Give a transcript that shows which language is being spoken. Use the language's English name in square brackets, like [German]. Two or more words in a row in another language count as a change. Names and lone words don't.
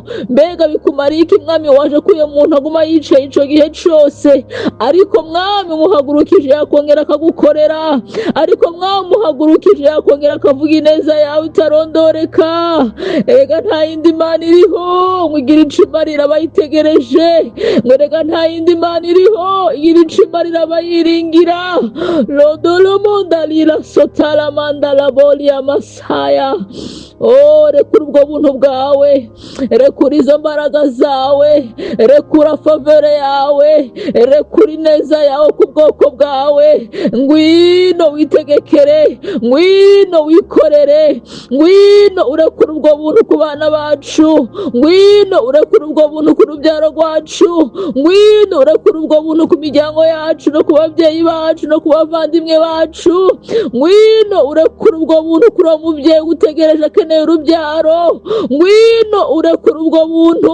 [Rundi] Mbega bikumariye iki mwami waje ko uyo muntu aguma yicaye ico gihe cyose, ariko mwami muhagurukije yakongera akagukorera, ariko mwami muhagurukije yakongera akavuga ineza yawe itarondoreka. Ega nta yindi Mana iriho ngigira icumarira abayitegereje, ngorega nta yindi Mana iriho igira icumarira abayiringira. Lodolo mondalira sotala mandala boli ya masaya. rekura ubwo buntu bwawe, rekura izo mbaraga zawe, rekura favere yawe, rekura ineza yawe ku bwoko bwawe. Ngwino witegekere, ngwino wikorere, ngwino urekura ubwo buntu ku bana bacu, ngwino urekura ubwo buntu ku rubyaro rwacu, ngwino urekura ubwo buntu ku miryango yacu no ku babyeyi bacu no ku bavandimwe bacu, ngwino urekura ubwo buntu kuri uwo mubyeyi utegereje akeneye urubyaro, ngwino urekura ubwo buntu.